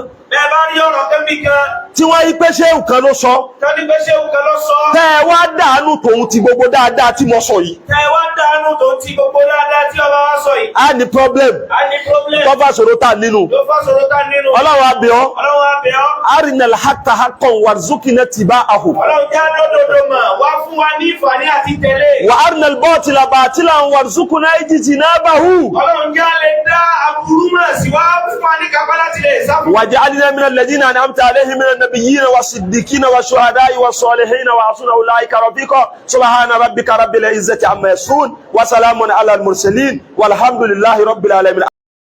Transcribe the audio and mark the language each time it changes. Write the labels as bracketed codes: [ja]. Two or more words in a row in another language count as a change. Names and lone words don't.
[yo] Bẹ́ẹ̀ bá rí ọ̀rọ̀ kan bì kan. Tí wọ́n yí pé ṣéhù kan ló sọ. Tọ́ ní pé ṣéhù kan ló sọ. Tẹ́ ẹ wá dànù tòun ti gbogbo dáadáa tí mo sọ yìí. Tẹ́ ẹ wá dànù tòun ti gbogbo dáadáa tí ọba wa sọ yìí. A ní problem. A ní problem. Tó bá ṣòro tá nínú. Tó bá ṣòro tá nínú. Ọlọ́run á bẹ̀ ọ́. Ọlọ́run á bẹ̀ ọ́. [ar] أرنا الحق حقا وارزقنا اتباعه. [yo] Ọlọ́run já lódodo mọ̀ wá fún wa ní ìfàní àti tẹ̀lé. [ar] وأرنا الباطل باطلا وارزقنا اجتنابه. [yo] Ọlọ́run já lè dá aburú mọ̀ sí wá fún wa ní kápá láti lè sá fún. [ar] واجعلنا من الذين أنعمت عليهم من النبيين والصديقين والشهداء والصالحين وحسن أولئك رفيقا. سبحان ربك رب العزة عما يصفون وسلام على المرسلين والحمد لله رب العالمين.